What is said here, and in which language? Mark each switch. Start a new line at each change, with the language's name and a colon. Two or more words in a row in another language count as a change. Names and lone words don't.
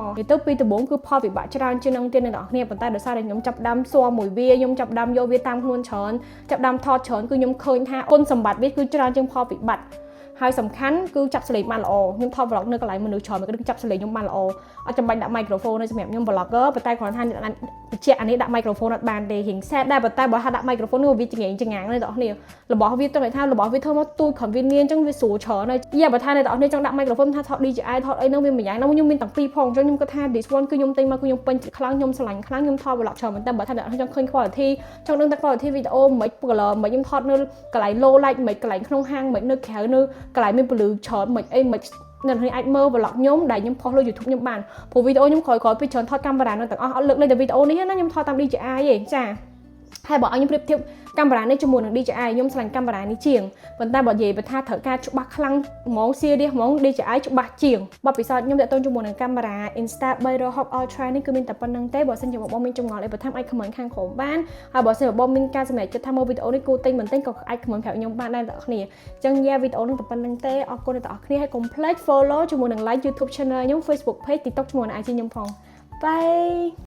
Khmer: និយាយទៅពីដំបូងគឺផលវិបាកច្រើនជាងនឹងទៀតអ្នកនរគ្នាប៉ុន្តែដោយសារតែខ្ញុំចាប់ដាំស៊ាំមួយវាខ្ញុំចាប់ដាំយកវាតាមខ្លួនច្រើនចាប់ដាំថតច្រើនគឺខ្ញុំឃើញថាគុណសម្បត្តិវាគឺច្រើនជាងផលវិបត្តិហើយសំខាន់គឺចាប់សលេងបានល្អខ្ញុំថត vlog នៅកន្លែងមនុស្សច្រើនគឺចាប់សលេងខ្ញុំបានល្អអត់ចាំបាច់ដាក់ microphone ទេសម្រាប់ខ្ញុំ vlogger ប៉ុន្តែគ្រាន់តែបញ្ជាក់អានេះដាក់ microphone អត់បានទេរៀង set ដែរប៉ុន្តែបើថាដាក់ microphone នោះវាចង្អាងណាស់អ្នកនរគ្នារបស់វាទៅថារបស់វាធ្វើមកទូច convenient អញ្ចឹងវាស្រួលច្រើនហើយយ៉ាបើថាអ្នកនរគ្នាចង់ដាក់ microphone ថាថត DJI ថតអីហ្នឹងវាមួយយ៉ាងណាខ្ញុំមានទាំងពីរផងអញ្ចឹងខ្ញុំគាត់ថា
English: this one
Khmer: គឺខ្ញុំទិញមកគឺខ្ញុំពេញចិត្ត ខ្លាំងខ្ញុំស្រឡាញ់ខ្លាំងខ្ញុំថត vlog ច្រើនមែនតើបើថាអ្នកនរចង់ឃើញ quality ចង់ដឹងតែ
English: quality video
Khmer: មិន color មិនខ្ញុំថតនៅកន្លែង
English: low light
Khmer: មិនកន្លែងក្នុងហាងមិននៅក្រៅនៅកន្លែងមានពលឺច្រើនមិនអីមិនអ្នកនរអាចមើល vlog ខ្ញុំដែលខ្ញុំផុសលើ YouTube ខ្ញុំបានព្រោះវីដេអូខ្ញុំក្រោយពីច្រើនថតកាមេរ៉ានឹងទាំងអស់អត់លើកលែងតែវីដេអូនេះណាខ្ញុំថតតាម DJI ទេចាហើយបើឲ្យខ្ញុំប្រៀប ធៀបកាមេរ៉ានេះជាមួយនឹង DJI ខ្ញុំឆ្លាញ់កាមេរ៉ានេះជាងប៉ុន្តែបើនិយាយថាត្រូវការច្បាស់ខ្លាំងហ្មង serious ហ្មង DJI ច្បាស់ជាងបបពិសោធន៍ខ្ញុំតាក់ទងជាមួយនឹងកាមេរ៉ា Insta360 Ultra នេះគឺមានតែប៉ុណ្្នឹងទេបើសិនជាបងមានចម្ងល់អីបន្ថែមអាច comment ខាងក្រោមបានហើយបើសិនជាបងមានការសម្រេចចិត្តថាមើលវីដេអូនេះគួរទិញមិនទិញក៏អាច comment ប្រាប់ខ្ញុំបានដែរអ្នកនរគ្នាអញ្ចឹងយ៉ាវីដេអូនេះតែប៉ុណ្្នឹងទេអរគុណអ្នកនរគ្នាហើយកុំភ្លេច follow ជាមួយនឹង like YouTube channel ខ្ញុំ Facebook page TikTok ជាមួយនឹង IG ខ្ញុំផង Bye